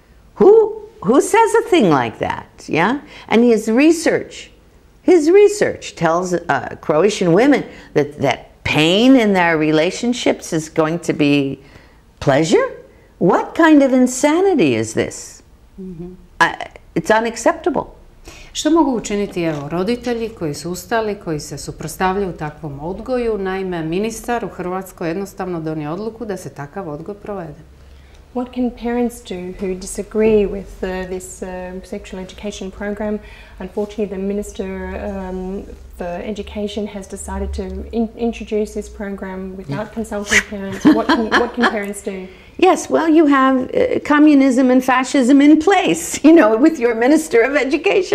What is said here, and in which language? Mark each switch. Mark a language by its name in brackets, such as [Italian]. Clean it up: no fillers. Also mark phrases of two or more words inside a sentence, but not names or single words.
[English] Who who says a thing like that? Yeah, and his research tells Croatian women that pain in their relationships is going to be pleasure. What kind of insanity is this? It's unacceptable. [Croatian] Što mogu učiniti evo, roditelji koji su ustali, koji se suprotstavljaju takvom odgoju? Naime, ministar u Hrvatskoj jednostavno donio odluku da se takav odgoj provede. [English] What can parents do who disagree with this sexual education program? Unfortunately, the Minister for Education has decided to introduce this program without consulting parents. What can parents do? Yes, well, you have communism and fascism in place, you know, with your Minister of Education.